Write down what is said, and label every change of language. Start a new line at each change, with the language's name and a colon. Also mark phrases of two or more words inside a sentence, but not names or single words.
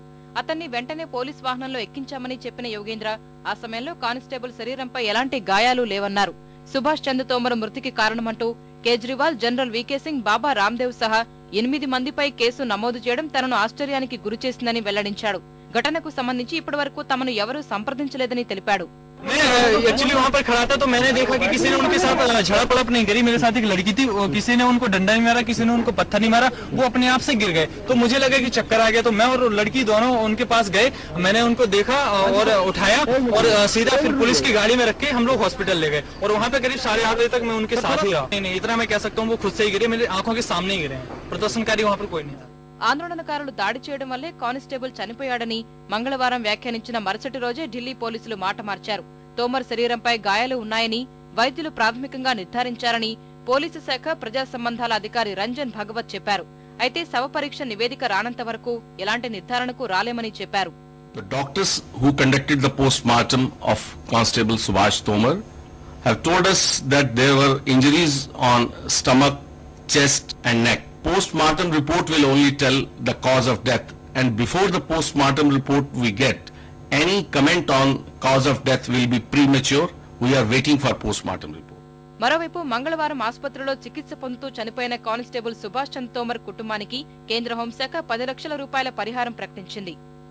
Telugu: అతన్ని వెంటనే పోలీస్ వాహనంలో ఎక్కించామని చెప్పిన యోగేంద్ర ఆ సమయంలో కానిస్టేబుల్ శరీరంపై ఎలాంటి గాయాలు లేవన్నారు. సుభాష్ చంద్ తోమర్ మృతికి కారణమంటూ కేజ్రీవాల్, జనరల్ వీకే సింగ్, బాబా రామ్దేవ్ సహా 8 మందిపై కేసు నమోదు చేయడం తనను ఆశ్చర్యానికి గురిచేసిందని వెల్లడించాడు. ఘటనకు సంబంధించి ఇప్పటివరకు తమను ఎవరూ సంప్రదించలేదని తెలిపాడు.
Hindi: मैं एक्चुअली वहाँ पर खड़ा था तो मैंने देखा कि किसी ने उनके साथ झड़प नहीं करी। मेरे साथ एक लड़की थी, किसी ने उनको डंडा नहीं मारा, किसी ने उनको पत्थर नहीं मारा, वो अपने आप से गिर गए। तो मुझे लगा कि चक्कर आ गया, तो मैं और लड़की दोनों उनके पास गए। मैंने उनको देखा और उठाया और सीधा फिर पुलिस की गाड़ी में रख के हम लोग हॉस्पिटल ले गए। और वहाँ पे करीब 8:30 बजे तक मैं उनके साथ ही रहा। नहीं, इतना मैं कह सकता हूँ वो खुद से ही गिरे, मेरे आंखों के सामने ही गिरे। प्रदर्शनकारी वहाँ पर कोई नहीं था.
Telugu: ఆందోళనకారులు దాడి చేయడం వల్లే కానిస్టేబుల్ చనిపోయాడని మంగళవారం వ్యాఖ్యానించిన మరుసటి రోజే ఢిల్లీ పోలీసులు మాట మార్చారు. తోమర్ శరీరంపై గాయాలు ఉన్నాయని వైద్యులు ప్రాథమికంగా నిర్ధారించారని పోలీసు శాఖ ప్రజా సంబంధాల అధికారి రంజన్ భగవత్ చెప్పారు. అయితే శవ పరీక్ష నివేదిక రానంత వరకు ఎలాంటి నిర్ధారణకు రాలేమని చెప్పారు.
English: The doctors who conducted the post-mortem of Constable Subhash Tomar have told us that there were injuries on stomach, chest and neck. Post-mortem report will only tell the cause of death, and before the post-mortem report we get any comment on cause of death will be premature. We are waiting for post-mortem report.
Telugu: మరోవైపు మంగళవారం ఆసుపత్రిలో చికిత్స పొందుతూ చనిపోయిన కానిస్టేబుల్ సుభాష్ చంద్ తోమర్ కుటుంబానికి కేంద్ర హోంశాఖ 10 లక్షల రూపాయల పరిహారం ప్రకటించింది.